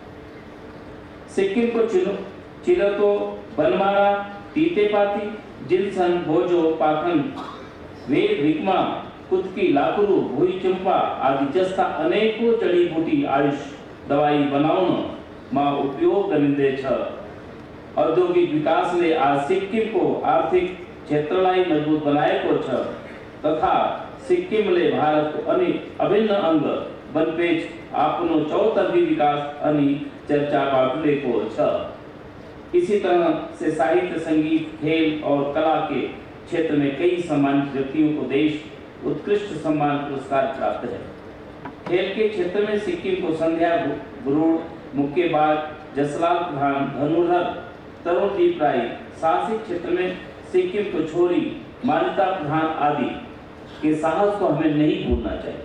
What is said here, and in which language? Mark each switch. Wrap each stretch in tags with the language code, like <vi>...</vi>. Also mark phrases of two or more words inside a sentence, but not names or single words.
<ne>सिक्किमको चिरतो, बनमारा, तितेपाती, जिन्सन, बोजो, पाखन, वेद, भिकमा, कुत्की, लाकुरु, भुइँचुम्पा आदि जस्ता अनेकौं जडीबुटी आयुष दवाई बनाउनमा उपयोग गरिँदैछ। औद्योगिक विकासले आज सिक्किमको आर्थिक क्षेत्रलाई मजबुत बनाएको छ तथा सिक्किमले भारतको अभिन्न अंग बनपेच आफ्नो चौतर्फी विकास अनि चर्चा बाटुलेको छ।</ne> <hi>इसी तरह से साहित्य, संगीत, खेल और कला के क्षेत्र में कई सम्मानित व्यक्तियों को देश उत्कृष्ट सम्मान पुरस्कार प्राप्त है। खेल के क्षेत्र में सिक्किम को संध्या गुरुड़, मुक्केबाज, जसलाल प्रधान, धनुर्धर, तरुणदीप राय, साहसिक क्षेत्र में सिक्किम को छोरी, मान्यता प्रधान आदि के साहस को हमें नहीं भूलना चाहिए।</hi>